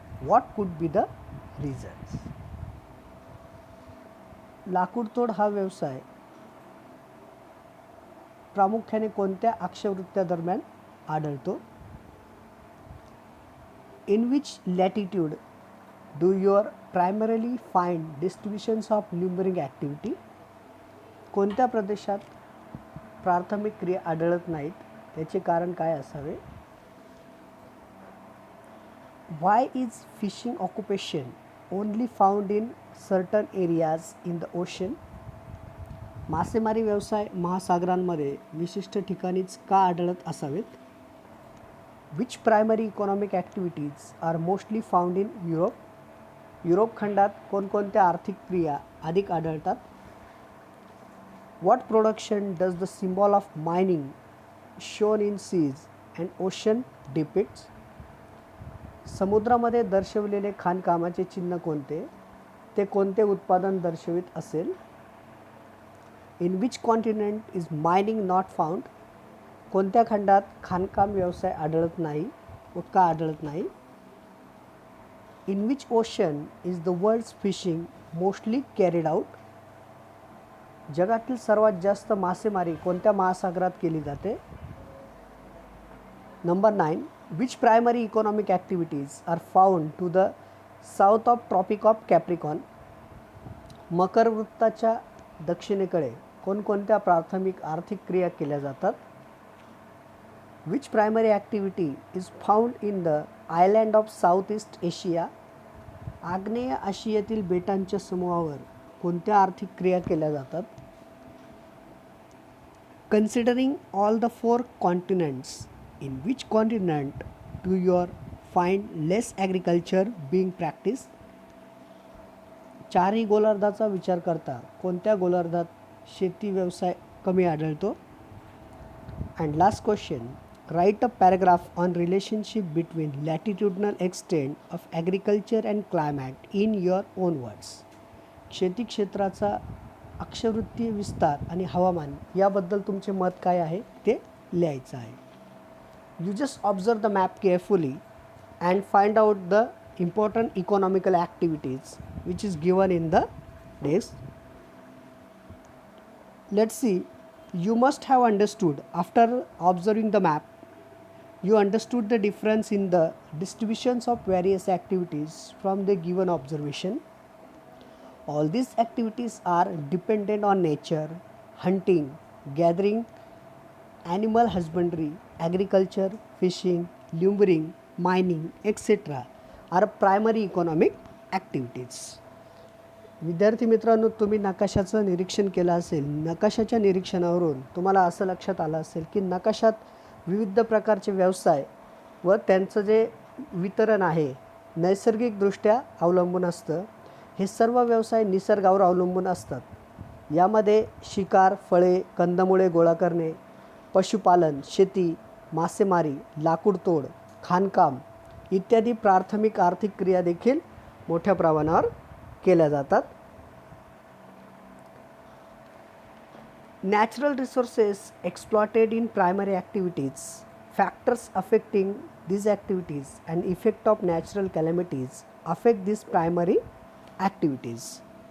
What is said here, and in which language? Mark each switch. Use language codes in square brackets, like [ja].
[en] What could be the reasons? [mr] लाकूडतोड हा व्यवसाय प्रामुख्याने कोणत्या अक्षवृत्त्या दरम्यान आढळतो? [en] In which latitude do you primarily find distributions of lumbering activity? [mr] कोणत्या प्रदेशात प्राथमिक क्रिया आढळत नाहीत, त्याचे कारण काय असावे? [en] Why is fishing occupation only found in certain areas in the ocean? [mr] मासेमारी व्यवसाय महासागरांमध्ये विशिष्ट ठिकाणीच का आढळत असावेत? [en] Which primary economic activities are mostly found in Europe? [mr] Europe खंडात कोणकोणत्या आर्थिक क्रिया अधिक आढळतात? [en] What production does the symbol of mining shown in seas and ocean depicts? [mr] समुद्रामध्ये दर्शवलेले खाणकामाचे चिन्ह कोणते? ते कोणते उत्पादन दर्शवित असेल? [en] In which continent is mining not found? [mr] कोणत्या खंडात खाणकाम व्यवसाय आढळत नाही व का आढळत नाही? [en] In which ocean is the world's fishing mostly carried out? [mr] जगातील सर्वात जास्त मासेमारी कोणत्या महासागरात केली जाते? [en] Number 9, which primary economic activities are found to the south of Tropic of Capricorn? [mr] मकर वृत्ताच्या दक्षिणेकडे कोणकोणत्या प्राथमिक आर्थिक क्रिया केल्या जातात? [en] Which primary activity is found in the island of Southeast Asia? [mr] आग्नेय आशियातील बेटांच्या समूहावर कोणत्या आर्थिक क्रिया केल्या जातात? [en] Considering all the 4 continents, in which continent do you find less agriculture being practiced? [mr] चारही गोलार्धाचा विचार करता कोणत्या गोलार्धात शेती व्यवसाय कमी आढळतो? [en] And last question, write a paragraph on relationship between latitudinal extent of agriculture and climate in your own words. [mr] शेती क्षेत्राचा अक्षवृत्तीय विस्तार आणि हवामान याबद्दल तुमचे मत काय आहे ते लिहायचं आहे. [en] You just observe the map carefully and find out the important economical activities which is given in the desk. Let's see, you must have understood after observing the map, you understood the difference in the distributions of various activities from the given observation. All these activities are dependent on nature, hunting, gathering, animal husbandry, agriculture, fishing, lumbering, mining, etc. are primary economic activities. [mr] विद्यार्थी मित्रांनो, तुम्ही नकाशाचं निरीक्षण केलं असेल. नकाशाच्या निरीक्षणावरून तुम्हाला असं लक्षात आलं असेल की नकाशात विविध प्रकारचे व्यवसाय व त्यांचं जे वितरण आहे नैसर्गिकदृष्ट्या अवलंबून असतं. हे सर्व व्यवसाय निसर्गावर अवलंबून असतात. यामध्ये शिकार, फळे, कंदमुळे गोळा करणे, पशुपालन, शेती, मासेमारी, लाकूडतोड, खाणकाम इत्यादी प्राथमिक आर्थिक क्रिया देखील मोठ्या प्रमाणावर केल्या जातात. [en] Natural resources exploited in primary activities, factors affecting these activities and effect of natural calamities affect these primary activities.